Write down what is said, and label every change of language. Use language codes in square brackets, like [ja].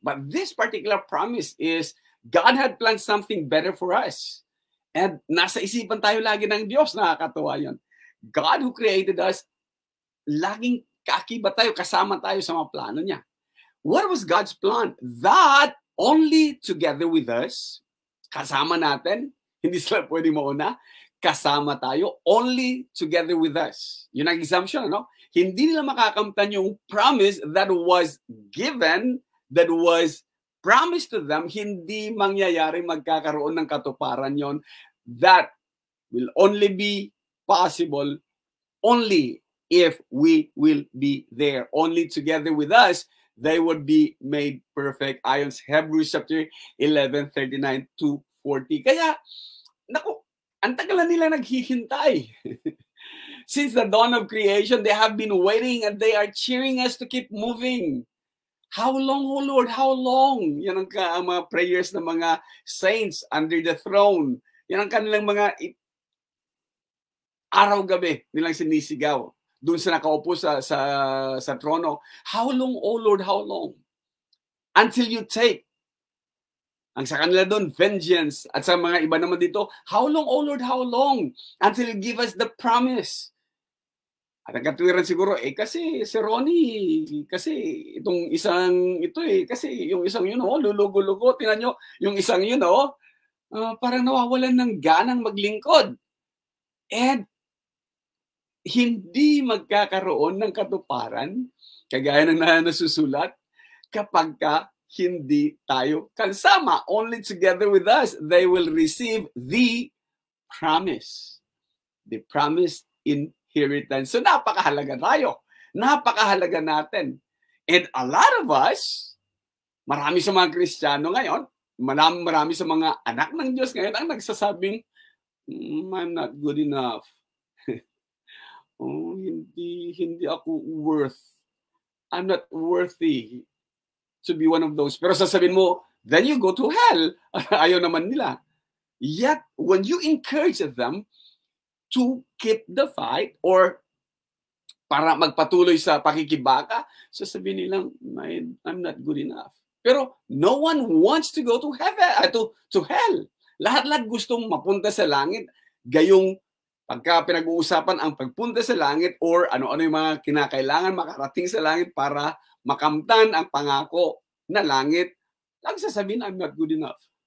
[en] But this particular promise is God had planned something better for us. [tl] And nasa isipan tayo lagi ng Diyos, nakakatuwa yun. [en] God who created us, [tl] laging kaakibat tayo, kasama tayo sa mga plano niya. [en] What was God's plan? That only together with us, [tl] kasama natin, hindi sila pwede mauna, kasama tayo, [en] only together with us. [tl] Yun ang assumption, no? Hindi nila makakamtan yung promise [en] that was given, that was promise to them, [tl] hindi mangyayari magkakaroon ng katuparan yon. [en] That will only be possible only if we will be there. Only together with us, they would be made perfect. [tl] Ayon sa Hebrews chapter 11, 39 to 40. Kaya, naku, ang tagal na nila naghihintay. [en] Since the dawn of creation, they have been waiting and they are cheering us to keep moving. How long, O Lord? How long? [tl] Yan ang mga prayers ng mga saints [en] under the throne. [tl] Yan ang kanilang mga araw-gabi nilang sinisigaw. Doon sa nakaupo sa trono. [en] How long, O Lord? How long? Until you take. [tl] Ang sa kanila doon, vengeance. At sa mga iba naman dito, [en] how long, O Lord? How long? Until you give us the promise. [tl] At ang katuwiran siguro, kasi si Ronnie, kasi itong isang ito kasi yung isang yun, lulugo-lugo, tinan nyo, yung isang yun, parang nawawalan ng ganang maglingkod. And hindi magkakaroon ng katuparan, kagaya ng nasusulat, kapag hindi tayo kasama. [en] Only together with us, they will receive the promise. the promised inheritance. [tl] So napakahalaga tayo. Napakahalaga natin. [en] And a lot of us, [tl] marami sa mga Kristiyano ngayon, marami sa mga anak ng Diyos ngayon ang nagsasabing, [en] I'm not good enough. [tl] Oh, hindi ako [en] I'm not worthy to be one of those. [tl] Pero sasabihin mo, [en] then you go to hell. [tl] Ayaw naman nila. [en] Yet, when you encourage them to keep the fight or [tl] para magpatuloy sa pakikibaka, sasabihin nilang, [en] I'm not good enough. Pero no one wants to go to heaven, to hell. [tl] Lahat-lahat gustong mapunta sa langit. Gayong pagka pinag-uusapan ang pagpunta sa langit or ano-ano yung mga kinakailangan makarating sa langit para makamtan ang pangako na langit, lang sasabihin, [en] I'm not good enough.